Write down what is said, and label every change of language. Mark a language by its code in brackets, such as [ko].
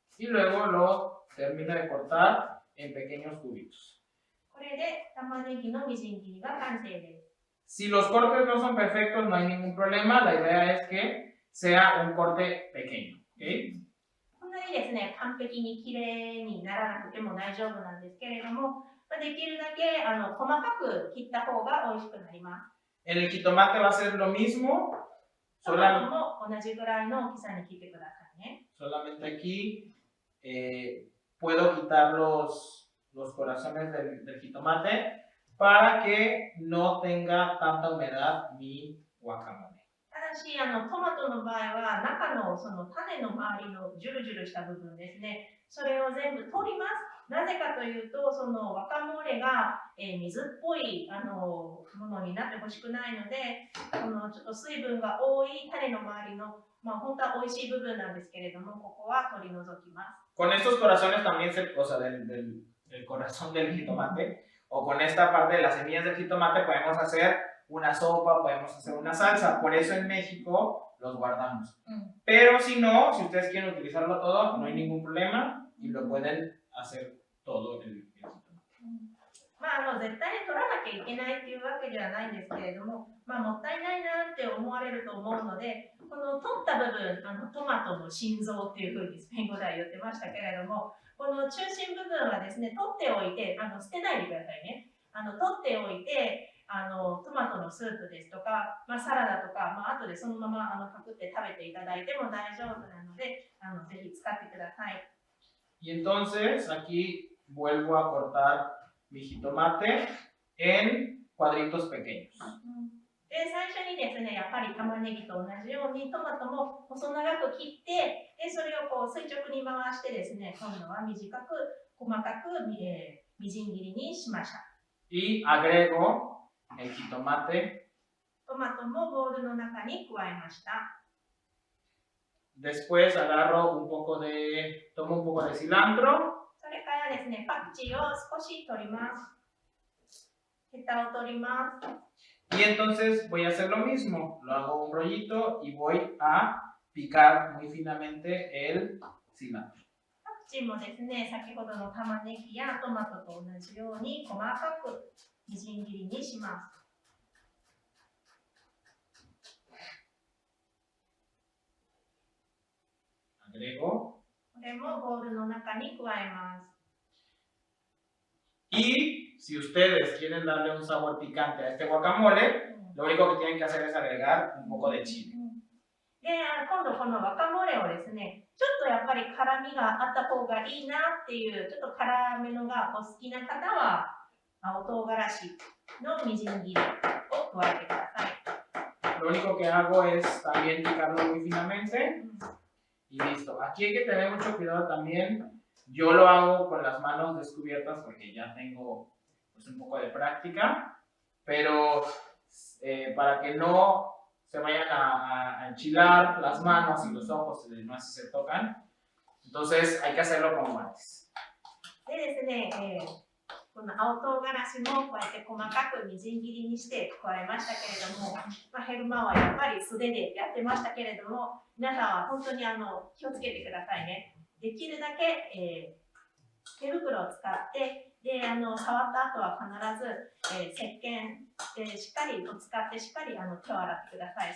[es] Y luego lo termino de cortar en pequeños cubitos. [ja] これで玉ねぎのみじん切りが完成です。 [es] Si los cortes no son perfectos, no hay ningún problema. La idea es que sea un corte pequeño. ¿Okay? [ja] こんなにですね、完璧にきれいにならなくても大丈夫なんですけれども、できるだけ細かく切った方が美味しくなります。 [es] En el jitomate va a ser lo mismo. [ja] トマトも同じぐらいの大きさに切ってくださいね。 [es] Solamente aquí puedo quitar los corazones del jitomate para que no tenga tanta humedad mi guacamole. [ja] ただし、トマトの場合は中のその種の周りのジュルジュルした部分ですね、それを全部取ります。なぜかというと、そのワカモレが、水っぽいものになってほしくないので、このちょっと水分が多い種の周りの、本当は美味しい部分なんですけれども、ここは取り除きます。 [es] Con estos corazones también o sea, del corazón del jitomate, o con esta parte de las semillas del jitomate podemos hacer una sopa, podemos hacer una salsa. Por eso en México los guardamos. Pero si no, si ustedes quieren utilizarlo todo, no hay ningún problema y lo pueden hacer todo el jitomate. [ja] 絶対に取らなきゃいけないっていうわけではないんですけれども、もったいないなって思われると思うので、この取った部分、トマトの心臓っていうふうにスペイン語では言ってましたけれども、この中心部分はですね、取っておいて、捨てないでくださいね。取っておいて、トマトのスープですとか、サラダとか、後でそのままパクって食べていただいても大丈夫なので、ぜひ使ってください。 [es] Y entonces aquí vuelvo a cortar mi jitomate en cuadritos pequeños. [ja] で、最初にですね、やっぱり玉ねぎと同じようにトマトも細長く切って、でそれをこう垂直に回してですね、今度は短く細かくみじん切りにしました。 [es] Y agrego el jitomate. [ja] トマトもボウルの中に加えました。 [es] Después agarro tomo un poco de cilantro. [ja] それからですね、パクチーを少し取ります。ヘタを取ります。 [es] Y entonces voy a hacer lo mismo. Lo hago un rollito y voy a picar muy finamente el cilantro. [ja] パクチーもですね、先ほどの玉ねぎやトマトと同じように細かくみじん切りにします。 [es] Agrego. [ja] これもボウルの中に加えます。 [es] Y si ustedes quieren darle un sabor picante a este guacamole, lo único que tienen que hacer es agregar un poco de chile. [ja] で、今度このワカモレをですね、ちょっとやっぱり辛みがあった方がいいなっていう、ちょっと辛めのがお好きな方は、青唐辛子のみじん切りを加えてください。 [es] Lo único que hago es también picarlo muy finamente y listo. Aquí hay que tener mucho cuidado también. Yo lo hago con las manos descubiertas porque ya tengo pues, un poco de práctica, pero para que no se vayan a enchilar las manos y los ojos, no así se tocan, entonces hay que hacerlo con guantes. [ja] でですね、この青唐辛子もこうやって細かくみじん切りにして加えましたけれども、ヘルマンはやっぱり素手でやってましたけれども、皆さんは本当に気をつけてくださいね。できるだけ、手袋を使って、で触った後は必ず、石鹸でしっかりと使ってしっかり手を洗ってください。